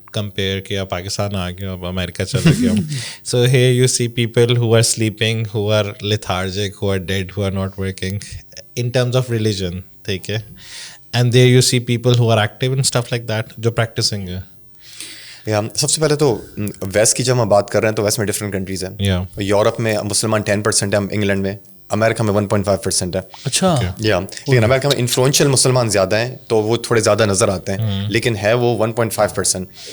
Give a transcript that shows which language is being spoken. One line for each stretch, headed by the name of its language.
Urdu: compare کہ آپ پاکستان آ گئے اب امریکہ چلے گئے.
English: So here you see people who are sleeping, who are lethargic, who are dead, who are not working in terms of religion,
Urdu: ٹھیک ہے.
English: And there you see people who are active and stuff like that,
Urdu: جو practicing ہے. سب سے پہلے تو waste کی جب ہم بات کر رہے ہیں تو ویسٹ میں ڈفرینٹ کنٹریز ہیں. یورپ میں مسلمان 10% ہیں, انگلینڈ میں, امریکہ میں 1.5% ہے. اچھا. لیکن امریکہ میں انفلوئنشیل مسلمان زیادہ ہیں تو وہ تھوڑے زیادہ نظر آتے ہیں, لیکن ہے وہ 1.5%.